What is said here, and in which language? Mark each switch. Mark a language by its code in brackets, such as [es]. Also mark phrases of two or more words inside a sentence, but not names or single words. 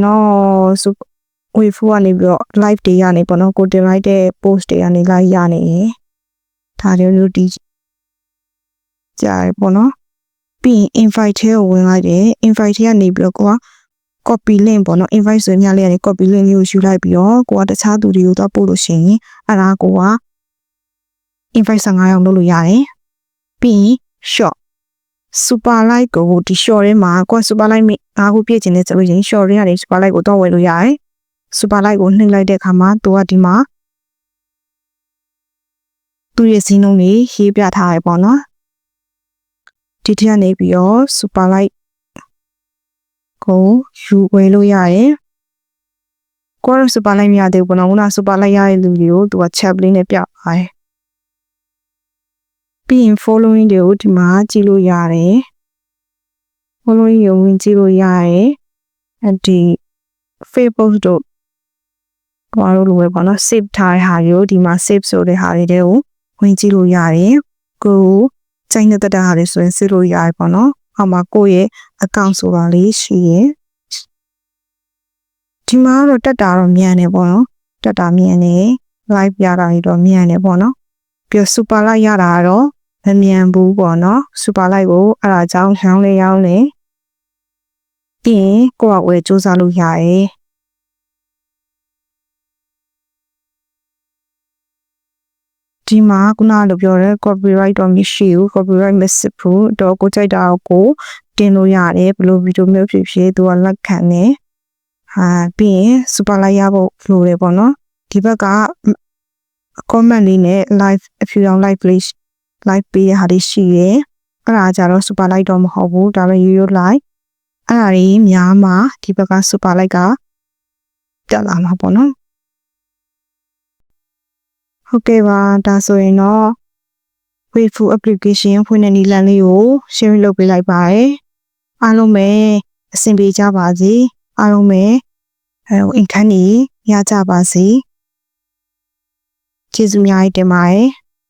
[my] တော့ wave ကနေပြီးတော့ live တွေရနေပေါ့နော်ကိုတင်လိုက်တဲ့ post တွေကနေ live ရနေတယ်ဒါမျိုးဒီကြားရပေါ့နော် ပြီးရင် invite ထဲကိုဝင်လိုက်တယ် invite ထဲကနေပြီးတော့ကိုက [en] copy link [my] ပေါ့နော် invite ဆိုရင်များလေးကနေ [en] copy link [my] မျိုးယူလိုက်ပြီးတော့ကိုကတခြားသူတွေကိုတော့ပို့လို့ရှိရင်အဲ့ဒါကိုက invite 15ယောက်လုပ်လို့ရတယ်ပြီးရင် [en] short super like [my] ကိုဒီ short ထဲမှာကိုက [en] super like [my] 5 ခုပြည့်ချင်တယ်ဆိုလို့ရှိရင် short ထဲကနေ [en] super like [my] ကိုတော့ဝယ်လို့ရတယ် super like ကိုနှိပ်လိုက်တဲ့အခါမှာသူကဒီမှာ သူ့ရဲ့ဈေးနှုန်းတွေရေးပြထားရပေါ့နော်ဒီထက်ကနေပြီးတော့ [en] super like [my] ကိုယူဝယ်လို့ရတယ်ကိုရ [en] super like [my] မရသေးဘူးပေါ့နော်ခုန [en] super like [my] ရတဲ့လူတွေကိုသူက chat လေးနဲ့ပြပါတယ် ပြီးရင် following တွေကိုဒီမှာကြည့်လို့ရတယ် following ကိုဝင်ကြည့်လို့ရတယ်ဒီ Facebook တို့ဘာလို့လိုပဲပေါ့နော် save ထားတဲ့ဟာတွေကိုဒီမှာ save ဆိုတဲ့ဟာတွေကိုဝင်ကြည့်လို့ရတယ်ကိုစိတ်နဲ့တက်တာဟာလေးဆိုရင်စစ်လို့ရတယ်ပေါ့နော်အောက်မှာကိုယ့်ရဲ့ account ဆိုတာလေးရှိရင် ဒီမှာတော့တက်တာတော့မြန်နေပေါ့နော်တက်တာမြန်နေ live ရတာတော့မြန်နေပေါ့နော်ပြီး [en] super like [my] ရတာတော့မမြန်ဘူးပေါ့နော် [en] super like [my] ကိုအဲ့ဒါကြောင့်ရောင်းနေပြီးရင်ကိုယ့်အဝယ်စူးစမ်းလို့ရတယ် ဒီမှာခုနလိုပြောတဲ့ copyright တော့မရှိဘူး copyright မရှိဘူးတော့ကိုကြိုက်တာကိုတင်လို့ ရတယ်ဘယ်လိုဗီဒီယိုမျိုးဖြစ်ဖြစ်သူကလက်ခံတယ်ပြီးရင် super like ရဖို့လိုတယ်ပေါ့နော်ဒီဘက်က comment လေးနဲ့ live အဖြူရောင် [en] live please live [my] ပေးတဲ့ဟာလေးရှိတယ်အဲ့ဒါကြတော့ [en] super like [my] တော့မဟုတ်ဘူးဒါပေမဲ့ရိုးရိုး like အဲ့ဒါကြီးများမှာဒီဘက်က [en] super like [my] ကတက်လာမှာပေါ့နော် ဟုတ်ကဲ့ပါဒါဆိုရင်တော့ [en] Waveful application [my] ဖွင့်တဲ့နည်းလမ်းလေးကို share လုပ်ပေးလိုက်ပါတယ်အားလုံးပဲအဆင်ပြေကြပါစေအားလုံးပဲincome ရကြပါစေကျေးဇူးများတင်ပါတယ်